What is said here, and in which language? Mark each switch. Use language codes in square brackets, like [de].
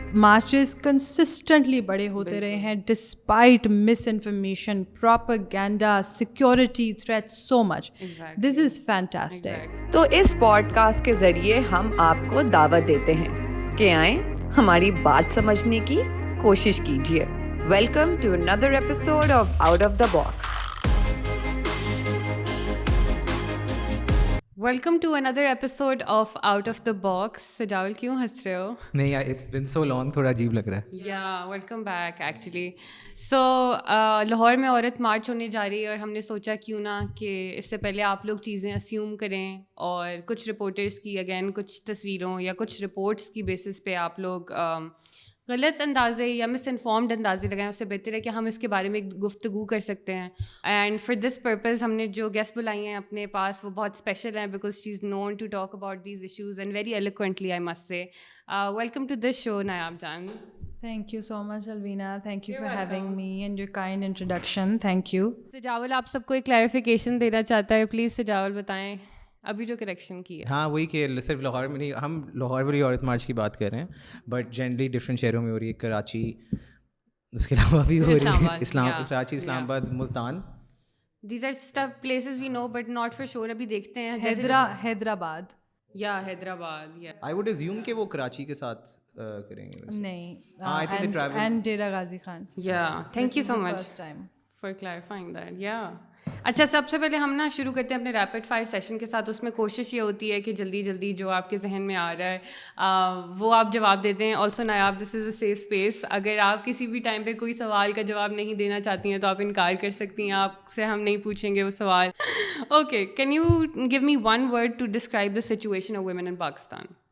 [en] marches consistently [ur] بڑے ہوتے رہے ہیں [en] Despite misinformation, propaganda, security threat, so much. This is fantastic. [ur] تو اس پوڈ کاسٹ کے ذریعے ہم آپ کو دعوت دیتے ہیں کہ آئیں ہماری بات سمجھنے کی کوشش کیجیے. [en] Welcome to another episode of Out of the Box. Welcome to another episode of Out of the Box. [ur] Sajawal کیوں ہنس رہے ہو؟ نہیں یار [en] it's been so long, [ur] تھوڑا عجیب لگ رہا ہے. [en] یا welcome back actually. [ur] سو لاہور میں عورت مارچ ہونے جا رہی ہے اور ہم نے سوچا کیوں نہ کہ اس سے پہلے آپ لوگ چیزیں اسیوم کریں اور کچھ رپورٹرس کی اگین کچھ تصویروں یا کچھ رپورٹس کی بیسس پہ آپ لوگ غلط اندازے یا مس انفارمڈ اندازے لگائیں. اس سے بہتر ہے کہ ہم اس کے بارے میں گفتگو کر سکتے ہیں. [en] and for this purpose [ur] ہم نے جو گیسٹ بلائی ہیں اپنے پاس وہ بہت اسپیشل ہیں [en] Because she is known to talk about these issues and very eloquently I must say. Welcome to this show Nayab Jan. Thank you so much, Alvina. Thank you for having me and your kind introduction. Thank you. [ur] Sajawal آپ سب کو ایک clarification دینا چاہتا ہے, please Sajawal بتائیں ابھی جو کریکشن کی ہے. ہاں وہی کہ صرف لاہور میں نہیں, ہم لاہور والی عورت مارچ کی بات کر رہے ہیں [en] but generally different [ur] شہروں میں ہو رہی ہے. کراچی, اس کے علاوہ بھی ہو رہی ہے, کراچی, اسلام آباد, Multan. [en] These are stuff places we know but not for sure. [ur] ابھی دیکھتے ہیں. حیدرآباد یا حیدرآباد. [en] I would assume [ur] کہ وہ کراچی کے ساتھ کریں گے. نہیں, [en] I think they travel. and Dera Ghazi Khan. Yeah, thank you so much First time for clarifying that. Yeah. [ur] اچھا, سب سے پہلے ہم نا شروع کرتے ہیں اپنے ریپڈ فائر سیشن کے ساتھ. اس میں کوشش یہ ہوتی ہے کہ جلدی جلدی جو آپ کے ذہن میں آ رہا ہے وہ آپ جواب دیتے ہیں. [en] Also Nayab, this is a safe space. [ur] اگر آپ کسی بھی ٹائم پہ کوئی سوال کا جواب نہیں دینا چاہتی ہیں تو آپ انکار کر سکتی ہیں, آپ سے ہم نہیں پوچھیں گے وہ سوال. [en] Okay, can you give me one word to describe the situation of women in Pakistan?